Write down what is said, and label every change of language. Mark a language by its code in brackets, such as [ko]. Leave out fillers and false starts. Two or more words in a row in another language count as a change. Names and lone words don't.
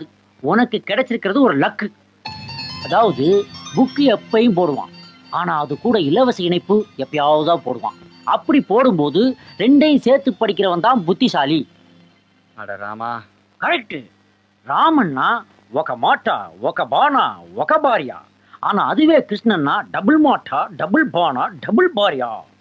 [ta] உனக்கு கிடைச்சிருக்கிறது ஒரு லக்கு. அதாவது புக்கு எப்பயும் போடுவான், ஆனா அது கூட இலவச இணைப்பு எப்பயாவது தான் போடுவான். அப்படி போடும்போது 2ஐயும் சேர்த்து படிக்கிறவன் தான் புத்திசாலி. அட ராமா, கரெக்ட். ராமன்னா [te] ఒక మాట ఒక బాణ ఒక భార్య. [ta] ஆனா அதுவே கிருஷ்ணன்னா டபுள் மாட்டா டபுள் பானா டபுள் பாரியா.